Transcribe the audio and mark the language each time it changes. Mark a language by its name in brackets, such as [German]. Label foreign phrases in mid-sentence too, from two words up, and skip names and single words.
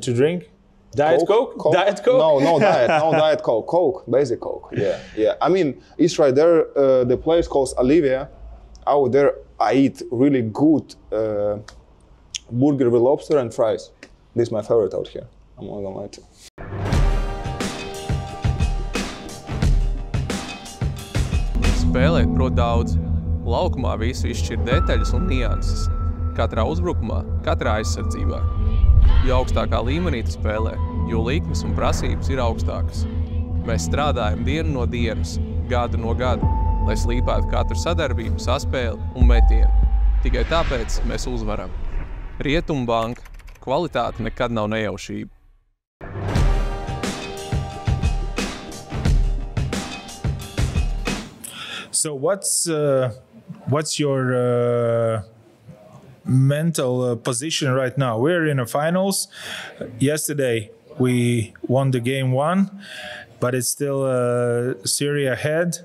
[English] to drink? Diet Coke? Diet Coke? No diet. No diet Coke. Coke, basic Coke. Yeah. I mean, it's right there. The place called Olivia. Out there, I eat really good burger with lobster and fries. This is my favorite out here. I'm not gonna lie to you. [Latvian] Spēlēt prot daudz. Laukumā visu izšķir detaļas un nianses. Katrā uzbrukumā, katrā aizsardzībā. Jo augstākā līmenī tu spēlē, jo likmes un prasības ir augstākas. Mēs strādājam dienu no dienas, gadu no gada, lai slīpētu katru sadarbību, saspēli un metienu. Tikai tāpēc mēs uzvaram. Rietumbanka. Kvalitāte nekad nav nejaušība. [English] So what's your mental position right now? We're in the finals. Yesterday we won the game 1, but it's still a series ahead.